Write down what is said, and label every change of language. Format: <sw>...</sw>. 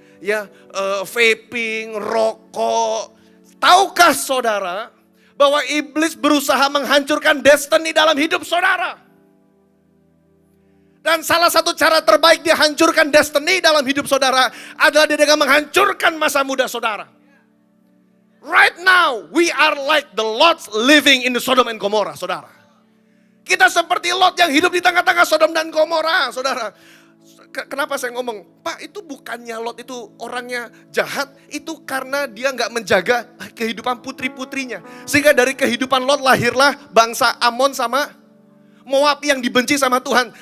<id>Ya, vaping, rokok. Tahukah saudara bahwa iblis berusaha menghancurkan destiny dalam hidup saudara? Dan salah satu cara terbaik dia hancurkan destiny dalam hidup saudara adalah dia dengan menghancurkan masa muda saudara.</id> <en>Right now, we are like the Lots living in the Sodom and Gomorrah, saudara.</en> <id>Kita seperti Lot yang hidup di tengah-tengah Sodom dan Gomorrah, saudara. Kenapa saya ngomong, Pak, itu bukannya Lot itu orangnya jahat, itu karena dia nggak menjaga kehidupan putri-putrinya. Sehingga dari kehidupan Lot lahirlah bangsa Amon sama Moab yang dibenci sama Tuhan.</id>